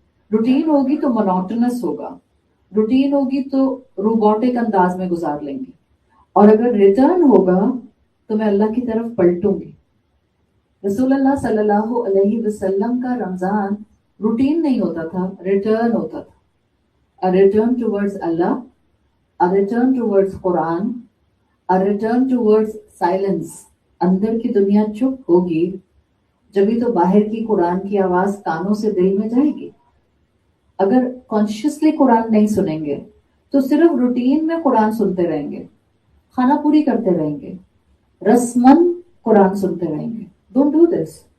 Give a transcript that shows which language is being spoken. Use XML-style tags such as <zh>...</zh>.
<ur>Routine ہوگی تو مونوٹنس ہوگا، روٹین ہوگی تو روبوٹک انداز میں گزار لیں گے، اور اگر ریٹرن ہوگا تو میں اللہ کی طرف پلٹوں گی. رسول اللہ صلی اللہ علیہ وسلم کا رمضان روٹین نہیں ہوتا تھا، ریٹرن ہوتا تھا.</ur> <en>A return towards Allah, a return towards Quran, a return towards silence.</en> <ur>اندر کی دنیا چپ ہوگی جبھی تو باہر کی قرآن کی آواز کانوں سے دل میں جائے گی. اگر کانشیسلی قرآن نہیں سنیں گے تو صرف روٹین میں قرآن سنتے رہیں گے، کھانا پوری کرتے رہیں گے، رسمن قرآن سنتے رہیں گے.</ur> <en>Don't do this.</en>